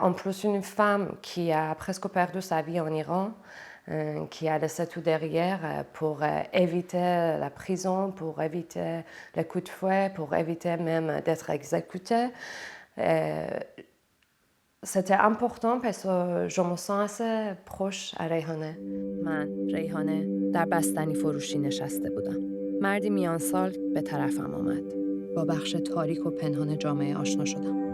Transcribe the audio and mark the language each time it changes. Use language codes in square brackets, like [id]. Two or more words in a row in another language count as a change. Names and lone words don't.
[fr] En plus, une femme qui a presque perdu sa vie en Iran, qui a laissé tout derrière pour éviter la prison, pour éviter le coup de fouet, pour éviter même d'être exécutée. C'était important parce que je me sens assez proche à ریحانه. [fa] من، ریحانه، در بستنی فروشی نشسته بودم. مردی میان سال به طرفم آمد. با بخش تاریک و پنهان جامعه آشنا شدم.